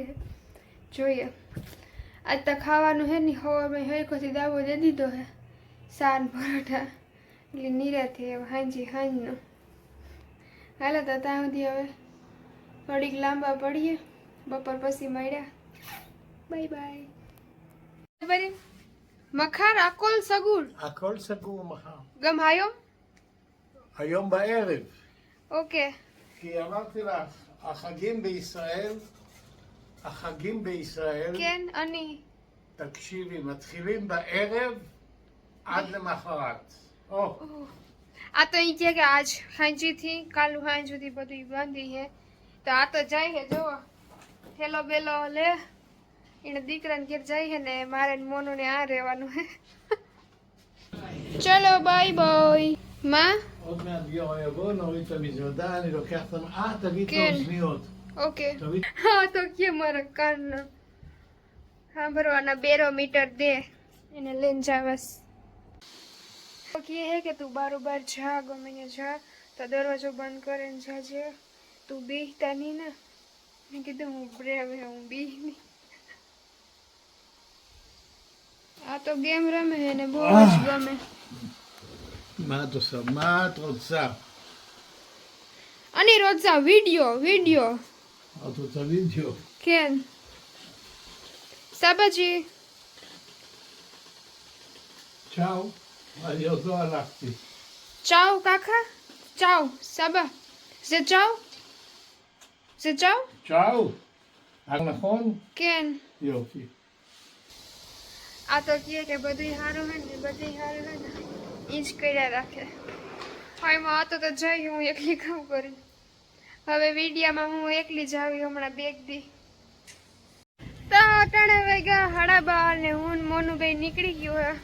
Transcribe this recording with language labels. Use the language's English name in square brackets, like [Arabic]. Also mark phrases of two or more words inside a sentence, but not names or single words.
[Gujarati] જોઈએ આજ તો ખાવાનું હે ને હવામાં હેરખોથી દાવો દે દીધો હે, સાન પરોઠા એટલે નિરાથી હાંજનો હાલો તો ત્યાં સુધી હવે થોડીક લાંબા પડીએ, બપોર પછી મળ્યા. [English] bye bye. [Hebrew] બરી מחר הכל סגור. הכל סגור מחר. גם היום? היום בערב. אוקיי. כי אמרתי לך, החגים בישראל, כן, אני. תקשיבי, מתחילים בערב עד למחרת. [Gujarati] આ તો ઈ કે આજ હાંજીથી કાલુ હાંજ સુધી બધું બાંધી હે, તો આ તો જાય હે જો થેલો બેલો લે એને દીકરાને ઘેર જાય હે ને મારે ને મોનું ને આ રહેવાનું હે. ચલો [English] bye bye. [Hebrew] מה? עוד מעט גיורא יבוא, נוריד את המזוודה, אני לוקח את תביא את כן. האוזניות. ઓકે. תביא... [Gujarati] હા તો કે મારા કાનનો સાંભળવાના બેરોમીટર દે એને લઈને જાવસ. તો કહે હે કે તું બારોબાર જા, ગમે ત્યાં જા તો દરવાજો બંધ કરીને જાજે, તું બેહતા નહીં ને. મેં કીધું હું બ્રેવ હે, હું બેહ નહીં. આ તો ગેમ રમે હે ને બહુ જ ગમે. [Hebrew] מה את עושה? מה את רוצה? אני רוצה וידאו. את רוצה וידאו? כן. סבאג'י. צ'או. אני עוד לא הלכתי. צ'או קקה? צ'או, סבא. זה צ'או? זה צ'או? צ'או. נכון? כן. יופי. [Gujarati] આ તો કહે કે બધું સારું હે ને બધું સારું હે ને એ જ કર્યા રાખે. હાયમાં આ તો જઈ હું એકલી કામ કરી. હવે વિડીયામાં હું એકલી જ આવી હમણાં બેગ દી. તો અટાણે વાગ્યા 12:30 ને હું ને મોનું ભાઈ નીકળી ગયું હે.